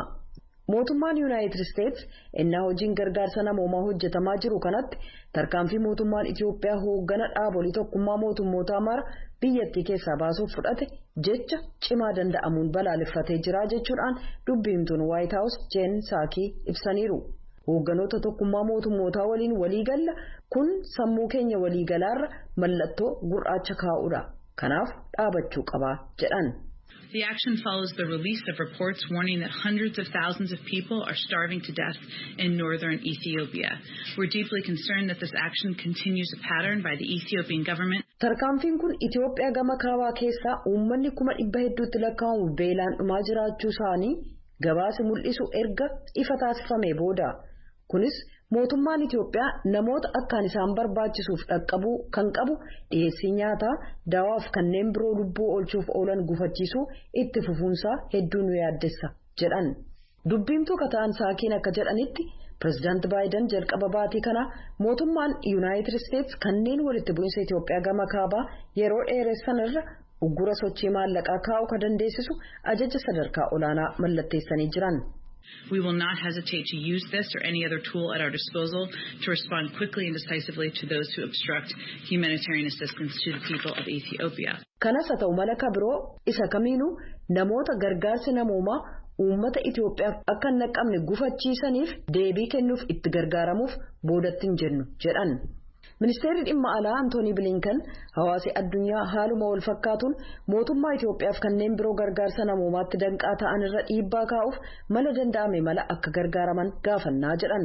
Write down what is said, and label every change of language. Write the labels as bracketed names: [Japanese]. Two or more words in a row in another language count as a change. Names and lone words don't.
[Oromo] Mootummaan Yuunaayitid Isteets innaa hojiin gargaarsa namoomaa hojjetamaa jiru kanatti tarkaanfii mootummaan Itoophiyaa hooggana dhaabolee tokkummaa mootummootaa mara biyyattii keessaa baasuuf fudhate jecha cimaa danda'amuun balaaleffatee jira jechuudhaan dubbiimtuun White House Jen Psaki ibsaniiru. Hoogganoota tokkummaa mootummootaa waliin waliigalla kun sammuu keenya waliigalaarra mallattoo gurraacha kaa'uudha. Kanaaf dhaabachuu qaba jedhan. [English] The action follows the release of reports warning that hundreds of thousands of people are starving to death in northern Ethiopia. We're deeply concerned that this action continues a pattern by the Ethiopian government. [Oromo] Tarkaanfiin kun Itoophiyaa gama kaabaa keessaa uummanni 100,000tti lakkaa'amu beelaan dhumaa jiraachuu isaanii gabaasa mul'isu erga ifa taasifamee booda. Kunis mootummaan Itoophiyaa namoota akkaan isaan barbaachisuuf dhaqqabuu kan qabu dhiyeessii nyaataa dawaaf kanneen biroo lubbuu oolchuuf oolan gufachiisuu itti fufuunsaa hedduu nu yaaddessa jedhan. Dubbiimtuu kata'an saakiin akka jedhanitti pirezidaanti Baayiden jalqaba baatii kana mootummaan Yuunaayitid Isteets kanneen walitti bu'iinsa Itoophiyaa gama kaabaa yeroo dheeressan irra uggura sochii maallaqaa kaa'uu ka dandeessisu ajaja sadarkaa olaanaa mallatteessanii jiran. [English] We will not hesitate to use this or any other tool at our disposal to respond quickly and decisively to those who obstruct humanitarian assistance to the people of Ethiopia. [Oromo] Kanas haa ta'u mala biroo isa kamiinuu namoota gargaarsi namoomaa uummata Itoophiyaaf akka hin naqqabne gufachiisaniif deebii kennuuf itti gargaaramuuf boodatti hin jennu jedhan. Ministeerri dhimma alaa Antoonii Bilinkan hawaasi addunyaa haaluma wal fakkaatuun mootummaa Itoophiyaaf kanneen biroo gargaarsa namoomaatti danqaa ta'an irra dhiibbaa kaa'uuf mala danda'ame mala akka gargaaraman gaafannaa jedhan.